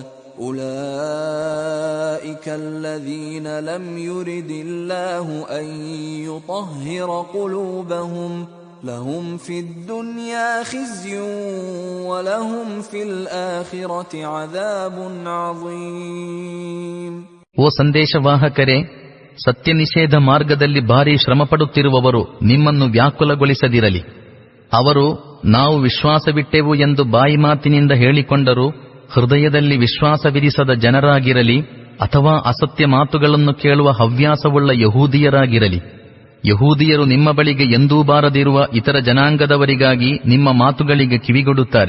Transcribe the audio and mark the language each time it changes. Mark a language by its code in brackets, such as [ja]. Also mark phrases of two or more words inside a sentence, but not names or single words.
[ar] أولئك الذين لم يرد الله أن يطهر قلوبهم لهم في الدنيا خزي ولهم في الآخرة عذاب عظيم. [kn] ಓ ಸಂದೇಶವಾಹಕರೇ, ಸತ್ಯನಿಷೇಧ ಮಾರ್ಗದಲ್ಲಿ ಭಾರೀ ಶ್ರಮಪಡುತ್ತಿರುವವರು ನಿಮ್ಮನ್ನು ವ್ಯಾಕುಲಗೊಳಿಸದಿರಲಿ. ಅವರು ನಾವು ವಿಶ್ವಾಸವಿಟ್ಟೆವು ಎಂದು ಬಾಯಿ ಮಾತಿನಿಂದ ಹೇಳಿಕೊಂಡರೂ ಹೃದಯದಲ್ಲಿ ವಿಶ್ವಾಸವಿರಿಸದ ಜನರಾಗಿರಲಿ ಅಥವಾ ಅಸತ್ಯ ಮಾತುಗಳನ್ನು ಕೇಳುವ ಹವ್ಯಾಸವುಳ್ಳ ಯಹೂದಿಯರಾಗಿರಲಿ, ಯಹೂದಿಯರು ನಿಮ್ಮ ಬಳಿಗೆ ಎಂದೂ ಬಾರದಿರುವ ಇತರ ಜನಾಂಗದವರಿಗಾಗಿ ನಿಮ್ಮ ಮಾತುಗಳಿಗೆ ಕಿವಿಗೊಡುತ್ತಾರೆ.